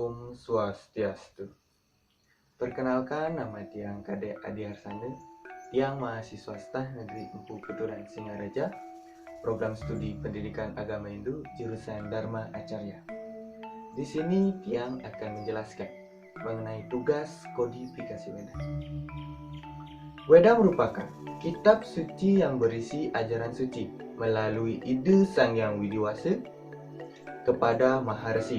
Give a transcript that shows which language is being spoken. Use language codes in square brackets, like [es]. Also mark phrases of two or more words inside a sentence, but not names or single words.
[sa] Om Swastiastu. [id] Perkenalkan, nama Tiang Kade Adi Harsane, Tiang mahasiswa Stah Negeri Empu Keturan Singaraja, Program Studi Pendidikan Agama Hindu, jurusan Dharma Acarya. Di sini Tiang akan menjelaskan mengenai tugas kodifikasi Weda. Weda merupakan kitab suci yang berisi ajaran suci melalui ide Sang Hyang Widiwasa kepada Maharsi.